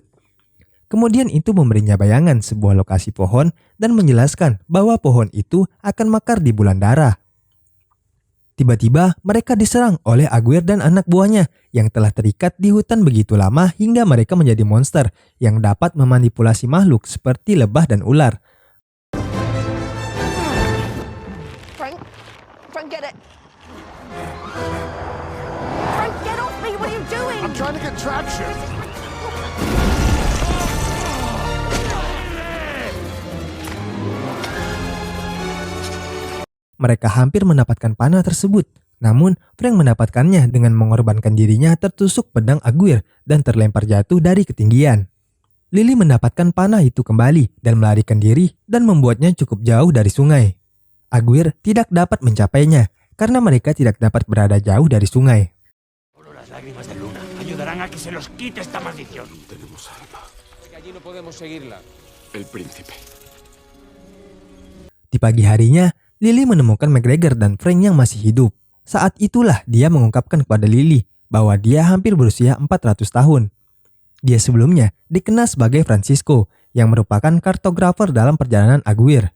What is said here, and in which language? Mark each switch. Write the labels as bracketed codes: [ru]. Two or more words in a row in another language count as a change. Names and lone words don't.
[id] Kemudian itu memberinya bayangan sebuah lokasi pohon dan menjelaskan bahwa pohon itu akan mekar di bulan darah. Tiba-tiba mereka diserang oleh Aguirre dan anak buahnya yang telah terikat di hutan begitu lama hingga mereka menjadi monster yang dapat memanipulasi makhluk seperti lebah dan ular. [en] Frank, get it. Frank, get off me. What are you doing? I'm trying to get traction. [id] Mereka hampir mendapatkan panah tersebut. Namun, Frank mendapatkannya dengan mengorbankan dirinya tertusuk pedang Aguirre dan terlempar jatuh dari ketinggian. Lily mendapatkan panah itu kembali dan melarikan diri dan membuatnya cukup jauh dari sungai. Aguirre tidak dapat mencapainya karena mereka tidak dapat berada jauh dari sungai. [es] Las lágrimas de Luna ayudarán a que se los quite esta maldición. Tenemos alma. Allí no podemos seguirla. El príncipe. [id] Di pagi harinya, Lily menemukan McGregor dan Frank yang masih hidup. Saat itulah dia mengungkapkan kepada Lily bahwa dia hampir berusia 400 tahun. Dia sebelumnya dikenal sebagai Francisco yang merupakan kartografer dalam perjalanan Aguirre.